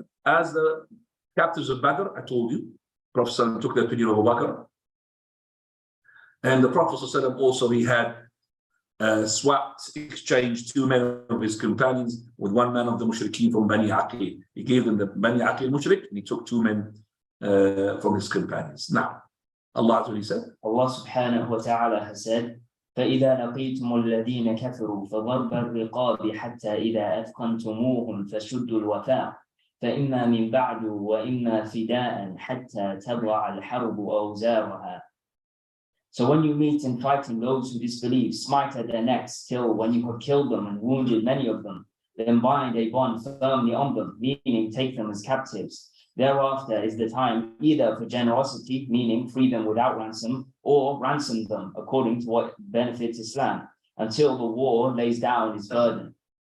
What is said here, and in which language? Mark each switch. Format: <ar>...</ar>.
<en>As the captives of Badr, I told you, Prophet ﷺ took the opinion of Abu Bakr. And the Prophet ﷺ also, he had exchanged 2 men of his companions with 1 man of the Mushrikeen from Bani Aqil. He gave them the Bani Aqil Mushrik, and he took 2 men from his companions. Now, Allah what he said.</en> <ar>Allah subhanahu wa ta'ala has said, فَإِذَا لَقِيتُمُ الَّذِينَ كَفَرُوا فَضَرْبَ الرِّقَابِ حَتَّى إِذَا أَثْقَنْتُمُوهُمْ فَشُدُّوا الْوَثَاقَ فَإِمَّا مِنْ بَعْدُ وَإِمَّا فِدَاءً حَتَّى تَضْعَ الْحَرْبُ أَوْزَارَهَا.</ar> <en>So when you meet in fighting those who disbelieve, smite at their necks till when you have killed them and wounded many of them, then bind a bond firmly on them, meaning take them as captives. Thereafter is the time either for generosity, meaning free them without ransom, or ransom them according to what benefits Islam, until the war lays down its burden.</en>